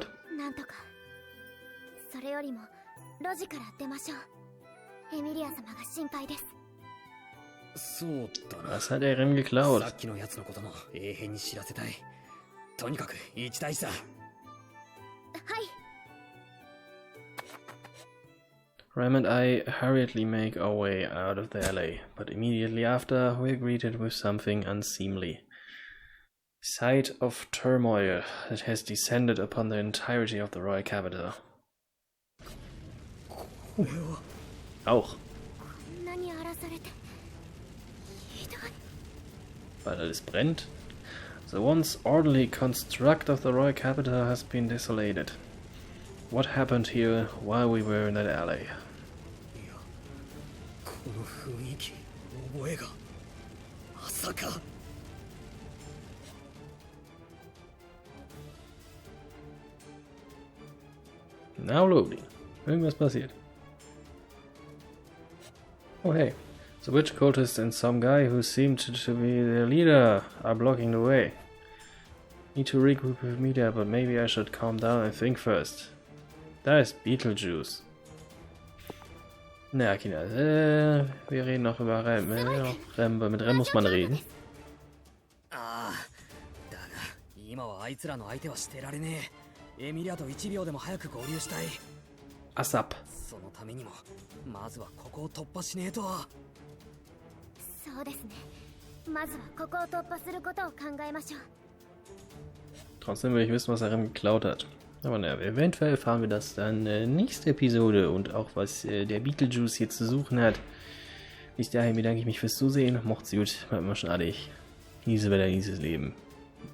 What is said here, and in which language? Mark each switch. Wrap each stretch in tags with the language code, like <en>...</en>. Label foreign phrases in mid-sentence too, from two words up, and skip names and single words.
<ja>なんとかそれよりも路地から出ましょうエミリア様が心配ですそうだな</ja> <de>Was hat er Rem</de> <ja>さ</ja> <de>geklaut?</de> <ja>っきのやつのことも永遠に知らせたいとにかく一大事だはい</ja> <en>Rem and I hurriedly make our way out of the alley, but immediately after we're greeted with something unseemly. Sight of turmoil that has descended upon the entirety of the royal capital.</en> <de>Auch.</de> <ja>こんなに荒らされてひどい</ja> <de>Weil alles brennt.</de> <en>The once orderly construct of the royal capital has been desolated. What happened here while we were in that alley?</en> <ja>いやこの雰囲気覚えがまさか</ja> <en>Now loading.</en> <de>Irgendwas passiert.</de> <en>Oh hey. The witch cultist and some guy who seemed to be their leader are blocking the way. Need to regroup with Media, but maybe I should calm down and think first.</en> <de>Da ist Beetlejuice. Na, Kinder, wir reden noch über Rem. Mit Rem muss man reden.</de> <ja>ああだが今はあいつらの相手はしてられねえエミリアと1秒でも早く合流したい</ja> <en>ASAP.</en> <ja>そのためにもまずはここを突破しねえとそうですねまずはここを突破することを考えましょう</ja> <de>Trotzdem will ich wissen, was er Rem geklaut hat. Aber naja, eventuell erfahren wir das dann nächste Episode und auch was der Beetlejuice hier zu suchen hat. Bis dahin bedanke ich mich fürs Zusehen. Macht's gut, bleibt mal schnadig. Genieße weiter dieses Leben.</de>